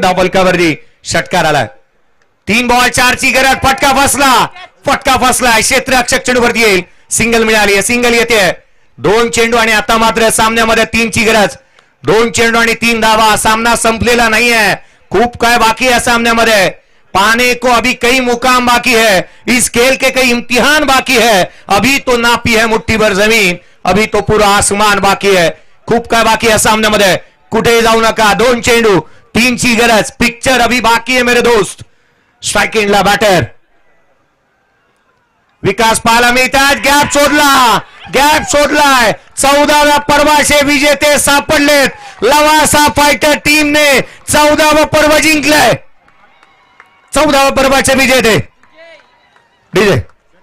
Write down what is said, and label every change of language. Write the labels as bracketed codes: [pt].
[mr] धावफलकावरती षटकार आलाय. 3 बॉल 4 ची गरज. फटका फसला. क्षेत्ररक्षक चेंडूवरती येईल. सिंगल मिळाली, सिंगल येते. 2 चेंडू आणि आता मात्र सामन्यामध्ये 3 ची गरज. 2 चेंडू आणि 3 धावा. सामना संपलेला नाहीये, खूप काय [hi] बाकी है [mr] सामन्यामध्ये. [hi] पाने को अभी कई मुकाम बाकी है, इस खेल के कई इम्तिहान बाकी है. अभी तो नापी है मुट्ठी भर जमीन, अभी तो पूरा आसमान बाकी है. [mr] खूप काय [hi] बाकी है [mr] सामन्यामध्ये. कुठे जाऊ नका. 2 चेंडू 3 ची गरज. [hi] पिक्चर अभी बाकी है मेरे दोस्त. [mr] स्ट्राइक एंडला बॅटर विकास पाहायला मिळतात. गॅप सोडलाय. 14व्या पर्वाचे विजेते सापडलेत. लवासा फायटर टीमने 14वा पर्व जिंकलंय. 14व्या पर्वाचे विजेते डीजे